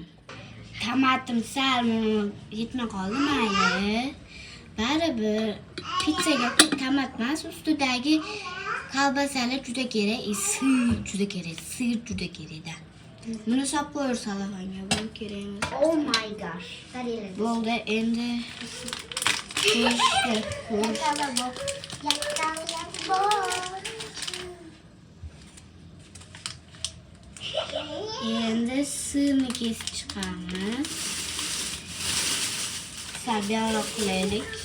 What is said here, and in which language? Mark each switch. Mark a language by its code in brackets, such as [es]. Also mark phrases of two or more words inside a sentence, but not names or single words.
[uz] Tomatim sal yetmay qoldi, mayli. Baribir pizzaga tomat emas, ustidagi kolbasalar juda kerak, sir juda kerak-da. Buni solib qo'yur salafanga, bu kerak emas. [en] Oh my gosh. [uz] Bo'ldi, endi endi sirni kesib chiqamiz. Sabiyroq qilaylik.